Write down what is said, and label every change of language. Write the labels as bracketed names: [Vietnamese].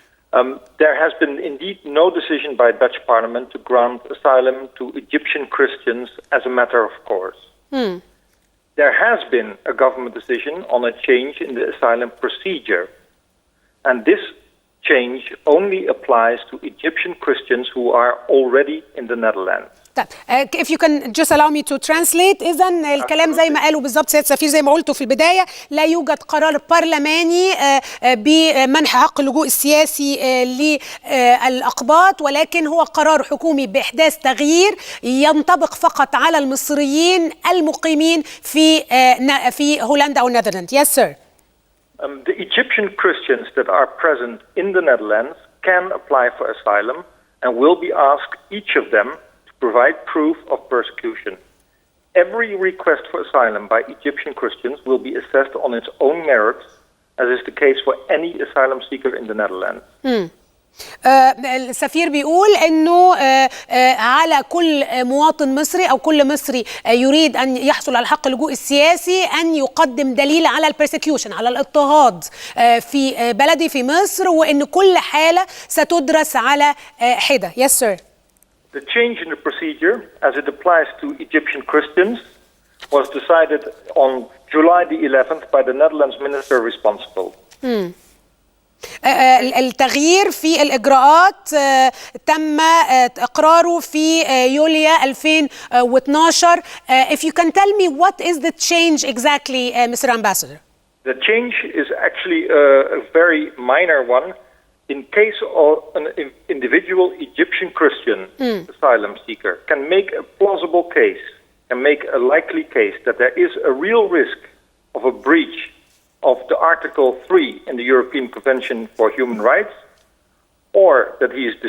[English] There has been indeed no decision by Dutch Parliament to grant asylum to Egyptian Christians as a matter of course. There has been a government decision on a change in the asylum procedure, and this change only applies to Egyptian Christians who are already in the Netherlands. طيب if you can just allow me to translate. [Arabic] إذن الكلام زي ما قالوا بالضبط سيادة السفير، زي ما قلتوا في البداية، لا يوجد قرار برلماني بمنح حق اللجوء السياسي للأقباط، ولكن هو قرار حكومي بإحداث تغيير ينطبق فقط على المصريين المقيمين في هولندا أو نيذرلاند. [English] Yes sir. The Egyptian Christians that are present in the Netherlands can apply for asylum and will be asked, each of them, to provide proof of persecution. Every request for asylum by Egyptian Christians will be assessed on its own merits, as is the case for any asylum seeker in the Netherlands. [Arabic] السفير بيقول انه على كل مواطن مصري او كل مصري يريد ان يحصل على حق اللجوء السياسي ان يقدم دليل على البرسكيوشن، على الاضطهاد في بلدي في مصر، وان كل حالة ستدرس على حدة. [English] Yes sir. The change in the procedure as it applies to Egyptian Christians was decided on July the 11th by the Netherlands minister responsible. [Arabic] التغيير في الإجراءات تم إقراره في يوليو 2012. [English] If you can tell me what is the change exactly, Mr. Ambassador? The change is actually a very minor one. In case of an individual Egyptian Christian asylum seeker can make a plausible case, can make a likely case that there is a real risk of a breach of the Article 3 in the European Convention for Human Rights, or that he